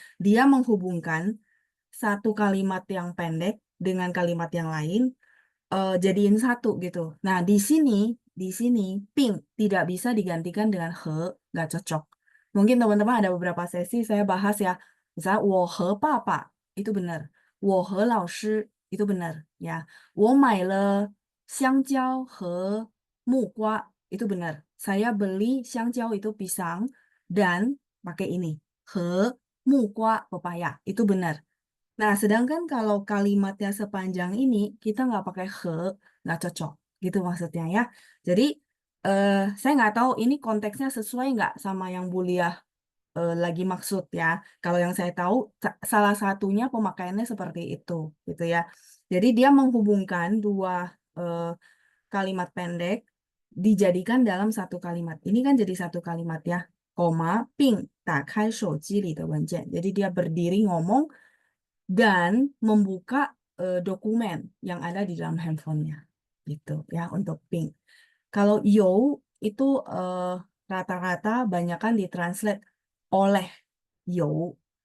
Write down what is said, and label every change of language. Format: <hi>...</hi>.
<id>Dia menghubungkan satu kalimat yang pendek dengan kalimat yang lain jadiin satu gitu. Nah, di sini ping tidak bisa digantikan dengan he, nggak cocok. Mungkin teman-teman ada beberapa sesi saya bahas ya. Misalnya</id> <zh>我和爸爸</zh> <id>itu benar.</id> <zh>我和老师</zh> <id>itu benar ya.</id> <zh>我买了香蕉和木瓜</zh> <id>itu benar. Saya beli 香蕉 itu pisang dan pakai ini.</id> <zh>和木瓜</zh> <id>pepaya itu benar. Nah, sedangkan kalau kalimatnya sepanjang ini, kita nggak pakai he, nggak cocok. Gitu maksudnya ya. Jadi, saya nggak tahu ini konteksnya sesuai nggak sama yang Bulia lagi maksud ya. Kalau yang saya tahu, salah satunya pemakaiannya seperti itu, gitu ya. Jadi, dia menghubungkan dua eh, kalimat pendek dijadikan dalam satu kalimat. Ini kan jadi satu kalimat ya. Koma, ping,</id> <zh>打开手机里的文件.</zh> <id>Jadi, dia berdiri ngomong, dan membuka dokumen yang ada di dalam handphonenya gitu ya untuk ping. Kalau yo itu rata-rata banyakan ditranslate oleh yo.</id>